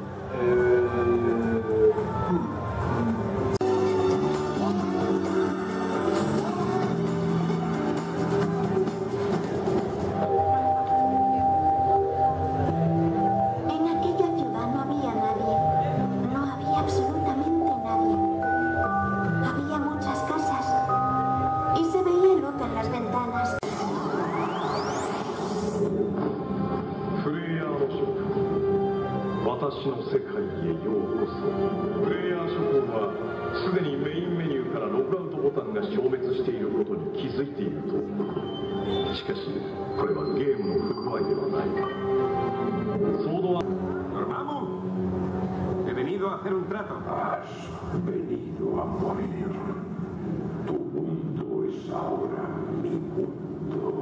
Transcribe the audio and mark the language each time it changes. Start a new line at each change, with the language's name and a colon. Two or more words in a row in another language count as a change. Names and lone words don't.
Spanish: En aquella ciudad no había nadie. No había absolutamente nadie. Había muchas casas. Y se veía luz en las ventanas.
Japanese: プレイヤーの諸君、私の世界へようこそ。プレイヤー諸君はすでにメインメニューからログアウトボタンが消滅していることに気づいていると思う。しかしこれはゲームの不具合ではない。ソードは
Spanish: Dormammu, he venido a hacer un trato. Has venido a morir. Tu mundo es ahora mi mundo.